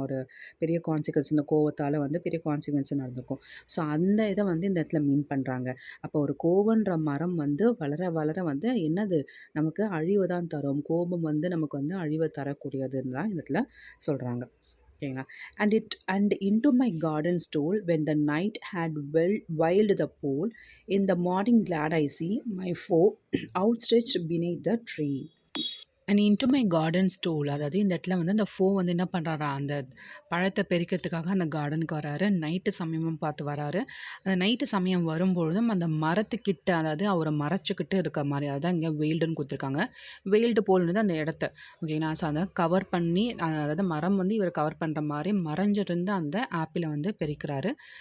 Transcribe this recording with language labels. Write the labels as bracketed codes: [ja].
[ta] ஒரு பெரிய கான்சிக்வன்ஸ், இந்த கோவத்தால் வந்து பெரிய கான்சிக்வன்ஸ் நடந்திருக்கும். ஸோ அந்த இதை வந்து இந்த இடத்துல மீன் பண்ணுறாங்க. அப்போ ஒரு கோவன்ற மரம் வந்து வளர வளர வந்து என்னது நமக்கு அழிவு தான் தரும். கோபம் வந்து நமக்கு வந்து அழிவை தரக்கூடியதுன்னு தான் இந்த இடத்துல சொல்கிறாங்க. ஓகேங்களா? [en] And into my garden stole when the night had wild the pole. In the morning glad I see my foe outstretched beneath the tree. And into my garden stole. [ta] அதாவது இந்த இடத்துல வந்து அந்த ஃபோ வந்து என்ன பண்ணுறாரா, அந்த பழத்தை பறிக்கிறதுக்காக அந்த கார்டனுக்கு வராரு. நைட்டு சமயமும் பார்த்து வராரு. அந்த நைட்டு சமயம் வரும்பொழுதும் அந்த மரத்துக்கிட்ட, அதாவது அவரை மறைச்சிக்கிட்டு இருக்க மாதிரி, அதான் இங்கே வெயில்டுன்னு கொடுத்துருக்காங்க. வெயில்டு போல்னது அந்த இடத்த. ஓகேங்களா? ஸோ அதை கவர் பண்ணி, அதாவது மரம் வந்து இவர் கவர் பண்ணுற மாதிரி மறைஞ்சிருந்து அந்த ஆப்பிளை வந்து பறிக்கிறாரு.